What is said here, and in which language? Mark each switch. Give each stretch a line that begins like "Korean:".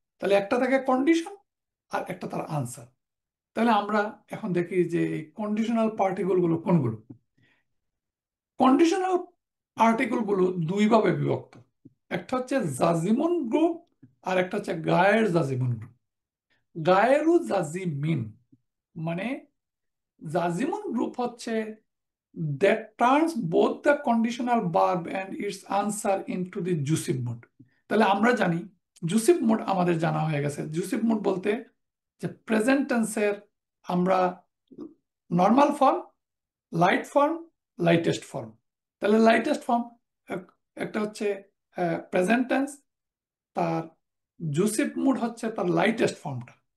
Bangla: তাহলে একটা থাকে কন্ডিশন আর একটা তার আনসার। তাহলে আমরা এখন দেখি যে এই কন্ডিশনাল পার্টিকেল গুলো কোনগুলো। কন্ডিশনাল আর্টিকেল গুলো দুই ভাবে বিভক্ত, একটা হচ্ছে জাজিমুন গ্রুপ আর একটা হচ্ছে গায়ের জাজিমুন গ্রুপ। গায়েরু জাজিমিন মানে জাজিমুন গ্রুপ হচ্ছে
English: that turns both the conditional verb and its answer into the jusive mood।
Bangla: তাহলে আমরা জানি জুসিভ মুড, আমাদের জানা হয়ে গেছে। জুসিভ মুড বলতে যে প্রেজেন্ট টেন্সের আমরা normal form, light form, lightest form. তাহলে লাইটেস্ট ফর্ম একটা হচ্ছে প্রেজেন্ট টেন্স, তার জুসিভ মুড হচ্ছে তার লাইটেস্ট ফর্মটা।